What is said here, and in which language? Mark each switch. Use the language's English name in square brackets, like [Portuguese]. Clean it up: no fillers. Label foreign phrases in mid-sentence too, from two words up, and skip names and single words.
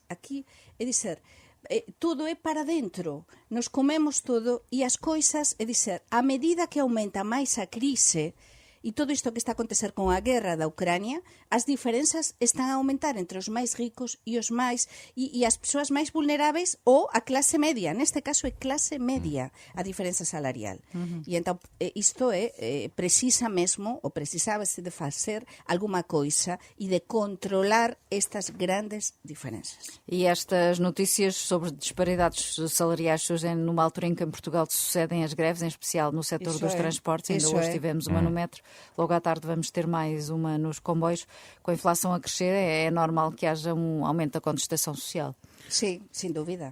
[Galician] Aquí, é dizer, todo é para dentro, nos comemos todo e as coisas, é dizer, a medida que aumenta máis a crise e todo isto que está a acontecer con a guerra da Ucrania, as diferenzas están a aumentar entre os máis ricos e os máis e as persoas máis vulneráveis ou a clase media. Neste caso é clase media a diferenza salarial. E entón isto é precisa mesmo ou precisábase de facer alguma coisa e de controlar estas grandes diferenzas. [Portuguese] E estas notícias sobre disparidades salariais surgem numa altura em que em Portugal sucedem as greves, em especial no setor Isso dos é. transportes. Ainda Isso hoje é. tivemos uma no metro, logo à tarde vamos ter mais uma nos comboios. Com a inflação a crescer, é normal que haja um aumento da contestação social. [Galician] Sí, sin dúvida.